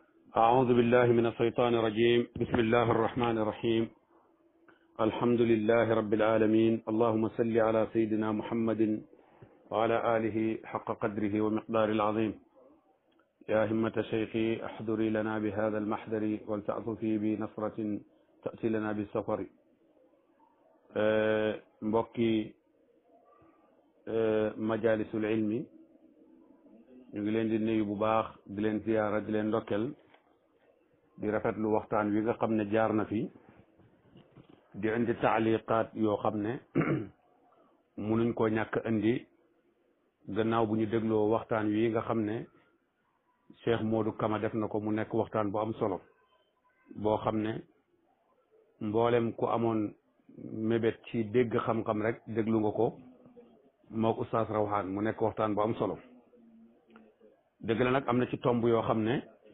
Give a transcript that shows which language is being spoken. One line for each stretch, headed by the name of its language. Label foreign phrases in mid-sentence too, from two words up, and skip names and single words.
Arabic: أعوذ بالله من الشيطان الرجيم بسم الله الرحمن الرحيم الحمد لله رب العالمين اللهم صل على سيدنا محمد وعلى آله حق قدره ومقدار العظيم يا همة شيخي احضري لنا بهذا المحضر ولتعطفي بنصرة تأتي لنا بالسفر
Wolof: mbokki majalisul ilmi ñu ngi leen di nuyu bu baax di leen ziyaara di leen ndokkel di rafetlu waxtaan wi nga xam ne jaar na fi di indi taaliqaat yoo xam ne munuñ koo ñàkk indi gannaaw bu ñu dégloo waxtaan wi nga xam ne Cheikh Modou Kama def na ko mu nekk waxtaan bu am solo boo xam ne mboolem ku amoon mébét ci dégg xam-xam rek déglu nga ko mook Oustaz Rawhan mu nekk waxtaan bu am solo dëgg la nag am na ci tomb yoo xam ne